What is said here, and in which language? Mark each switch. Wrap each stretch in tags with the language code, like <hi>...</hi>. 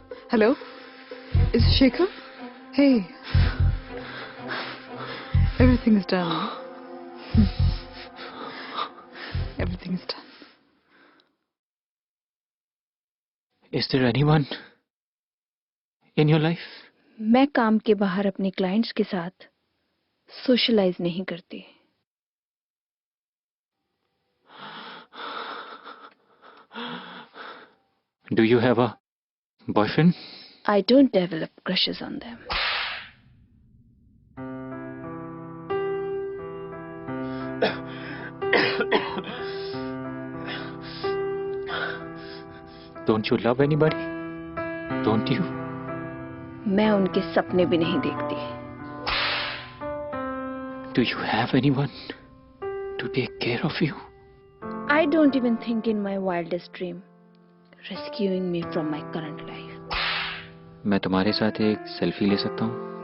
<en>Hello? Is it Shekhar? Hey. Everything is done. Everything is done. Is there anyone in your life?</en> <hi>मैं काम के बाहर अपने clients के साथ सोशलाइज नहीं करती.</hi> <en>Do you have a boyfriend? I don't develop crushes on them. Don't you love anybody? Don't you?</en> <hi>मैं उनके सपने भी नहीं देखती.</hi> <en>Do you have anyone to take care of you? I don't even think in my wildest dream rescuing me from my current life.</en> <hi>मैं तुम्हारे साथ एक सेल्फी ले सकता हूँ?</hi>